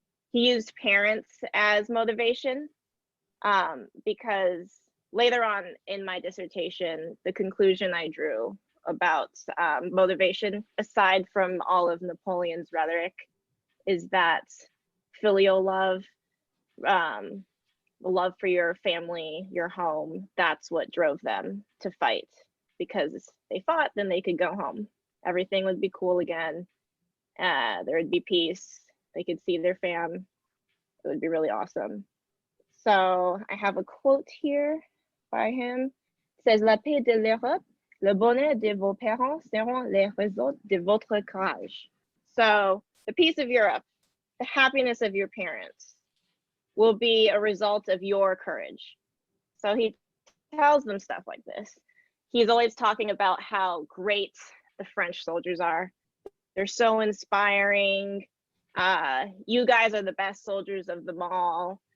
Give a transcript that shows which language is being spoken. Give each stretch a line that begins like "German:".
English: He used parents as motivation because later on in my dissertation, the conclusion I drew about motivation, aside from all of Napoleon's rhetoric, is that filial love, love for your family, your home, that's what drove them to fight. Because they fought, then they could go home. Everything would be cool again. There would be peace. they could see their fam. It would be really awesome. So I have a quote here by him.
French: It says, La paix de l'Europe, le bonheur de vos parents seront les résultats de votre courage.
English: So the peace of Europe, the happiness of your parents will be a result of your courage. So he tells them stuff like this. He's always talking about how great the French soldiers are. They're so inspiring. You guys are the best soldiers of them all.